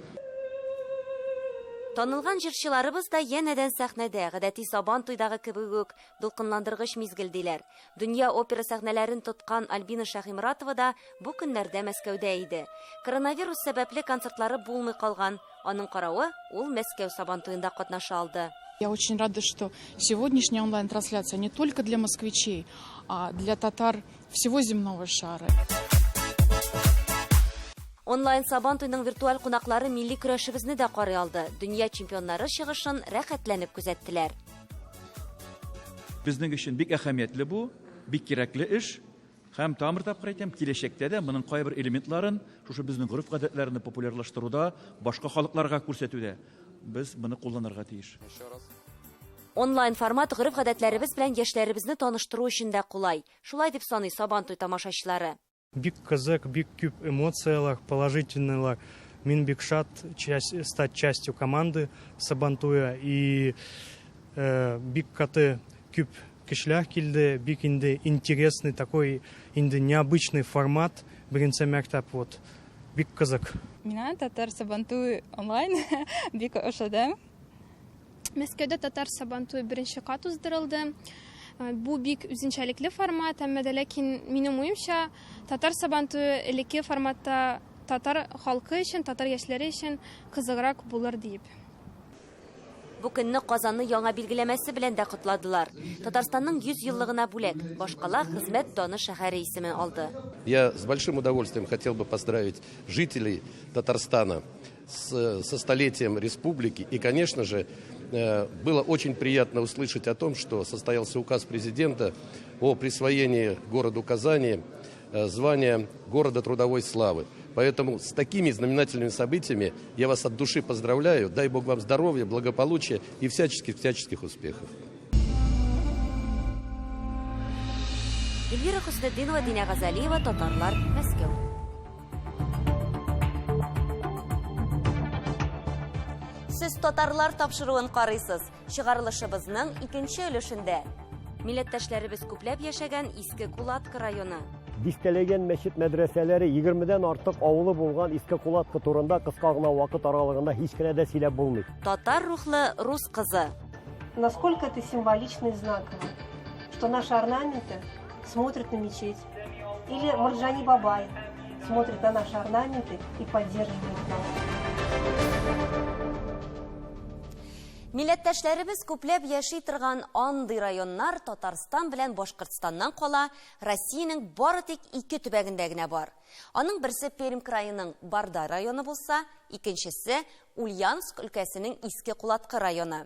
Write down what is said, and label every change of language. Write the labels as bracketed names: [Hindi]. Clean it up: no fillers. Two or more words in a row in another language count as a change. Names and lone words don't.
[Tatar] Танылган җырчыларыбыз да янәдән сәхнәдә, гадәти Сабантуйдагы кебек үк дулкынландыргыч мизгелдиләр. Дөнья опера сәхнәләрен тоткан Альбина Шәһимратова да бу көннәрдә Мәскәүдә иде. Коронавирус сәбәпле концертлары булмый калган. Аның каравы, ул Мәскәү Сабантуйында катнаша алды. [Russian] Я очень рада, что сегодняшняя онлайн-трансляция не только для москвичей, а для татар всего земного шара. [Tatar] Онлайн Сабантуйның виртуаль кунаклары милли көрәшебезне дә карый алды. Дөнья чемпионнары чыгышын рәхәтләнеп күзәттеләр. Безнең өчен бик әһәмиятле бу, бик кирәкле эш. Һәм тамыр тапкыр әйтәм, киләчәктә дә моның кайбер элементларын, шушы безнең гореф-гадәтләрне популярлаштыруда, башка халыкларга күрсәтүдә без моны кулланырга тиеш. Онлайн формат гореф-гадәтләребез белән яшьләребезне таныштыру өчен дә кулай. Шулай дип саный Сабантуй тамашачылары. Бик кызык, бик күп эмоциялар, положительных. Мин бик шат [Russian] стать частью команды Сабантуя. [Tatar] И бик каты күп кешеләр килде, бик инде [Russian] интересный такой, инде необычный формат. [Tatar] Беренче мәктәп вот. Бик кызык. Мина татар Сабантуй онлайн бик ошады. Мәскәүдә татар Сабантуй беренче кат уздырылды. Бу бик үзенчәлекле формат, әмма дә ләкин минем уемча татар Сабантуй элекке форматта татар халкы өчен, татар яшьләре өчен кызыграк булыр дип. Бу көнне Казанны яңа билгеләмәсе белән дә кутладылар. Татарстанның 100 еллыгына бүләк башкала хезмәт даны шәһәре исемен алды. [Russian] Я с большим удовольствием хотел бы поздравить жителей Татарстана со столетием республики. И, конечно же, было очень приятно услышать о том, что состоялся указ президента о присвоении городу Казани звания города трудовой славы. Поэтому с такими знаменательными событиями я вас от души поздравляю. Дай Бог вам здоровья, благополучия и всяческих успехов. [Tatar] Эльвира Хуснетдинова, Динә Газалиева, Татарлар, Мәскәү. Сез татарлар тапшыруын карыйсыз. Чыгарылышыбызның икенче өлешендә. Милләттәшләребез күпләп яшәгән Иске Кулатка районы. Дистәләгән мәчет мәдрәсәләре 20дән артык авылы булган Иске Кулатка турында кыска гына вакыт аралыгында һич кенә дә сөйләп булмый. Татар рухлы рус кызы. [Russian] Насколько это символично и знаково, что наши орнаменты смотрят на мечеть. Или Марджани Бабай смотрит на наши орнаменты и поддерживает нас. [Tatar] Милләттәшләребез күпләп яши торган андый районнар Татарстан белән Башкортстаннан кала, Россиянең бары тик 2 төбәгендә генә бар. Аның берсе Пермь краеның Барда районы булса, икенчесе Ульяновск өлкәсенең Иске Кулатка районы.